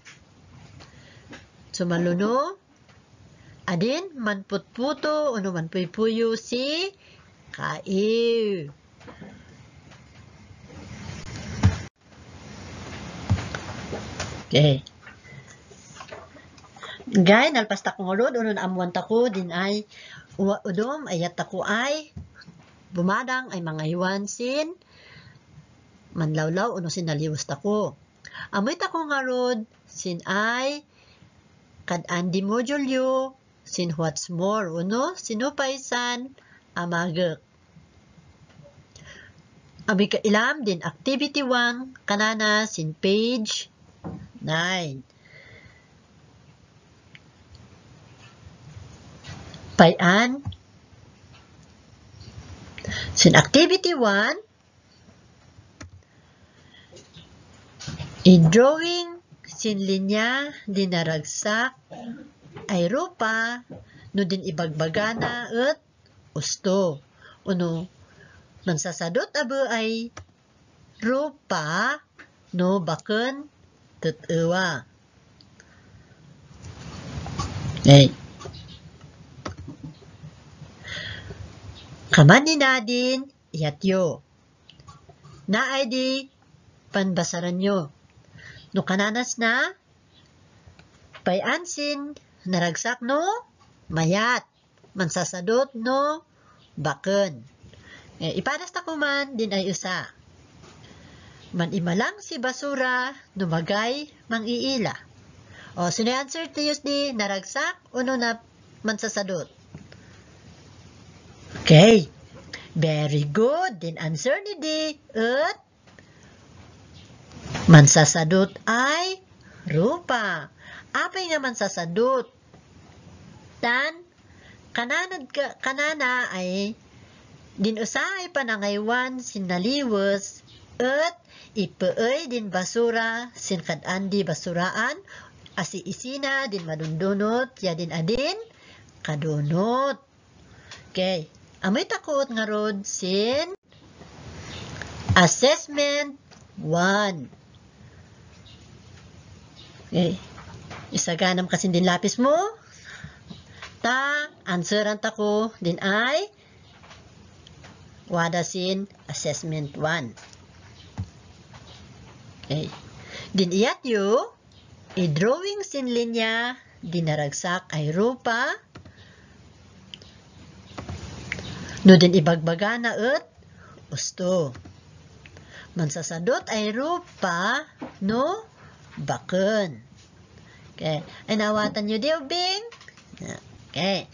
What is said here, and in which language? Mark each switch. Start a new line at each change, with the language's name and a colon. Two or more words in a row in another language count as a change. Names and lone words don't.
Kankanaey: Sumaluno, adin manputputo uno manpuypuyo si Kaib. Okay. Gay, nalpas ta kong ulod, uno na amuan tako, din ay udom, ayat tako ay bumadang ay mga iwan sin manlawlaw, uno sin naliwas tako. Amoy tako nga rod, sin ay kad-andi module yu, sin
English: what's more,
Kankanaey: uno, sinupaysan, amagak. Amoy kailam din activity 1, kanana, sin page 9. Payan, sin activity 1, i-drawing sin linya dinaragsak ay rupa no din ibagbagana at usto. Uno, mansasadot abo ay rupa no baken tatawa. Okay. Kaman ni nadin iyatyo. Na ay di panbasaran nyo. No kananas na, payansin, naragsak no, mayat, mansasadot no, baken. Ipadas ta ko man, din ay usa. Man imalang si basura, numagay, mang-iila. O,
Filipino: sino yung
Kankanaey: answer to use di, naragsak, uno na mansasadot.
English: Okay. Very good.
Kankanaey: Din answer ni di, at mansasadot ay rupa. Apay nga mansasadot? Tan, kanana ay Din usay panangaywan sin naliwes at ipaay din basura sin kadandi basuraan asi isina din madundunot ya din adin kadunot. Okay. Amoy takot nga rod sin assessment 1. Okay. Isaganam kasi din lapis mo. Answeran tako din ay wada sin assessment 1. Okay. Din iyat yu, i-drawing sin linya, dinaragsak ay rupa, no din ibagbaga na at usto. Mansasadot ay rupa, no bakun. Okay. Ay nawatan nyo di, Bing? Okay.